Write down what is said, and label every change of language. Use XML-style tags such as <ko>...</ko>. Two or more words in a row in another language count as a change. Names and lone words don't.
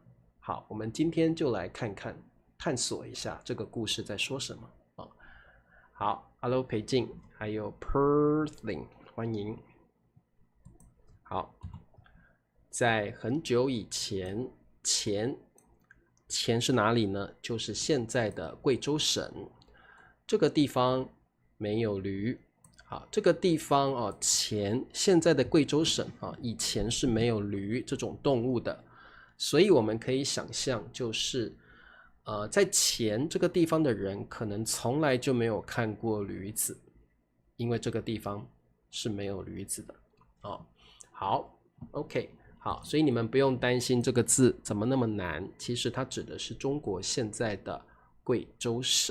<zh>好，我們今天就來看看，探索一下這個故事在說什麼好 ，Hello 裴靜，還有 Perthling， 歡迎。好，在很久以前，黔是哪裡呢？就是現在的貴州省。這個地方沒有驢。好，這個地方黔現在的貴州省以前是沒有驢這種動物的，所以我們可以想象，就是在黔這個地方的人可能從來就沒有看過驢子，因為這個地方是沒有驢子的好 ，OK， 好，所以你們不用擔心這個字怎麼那麼難，其實它指的是中國現在的貴州省。</zh>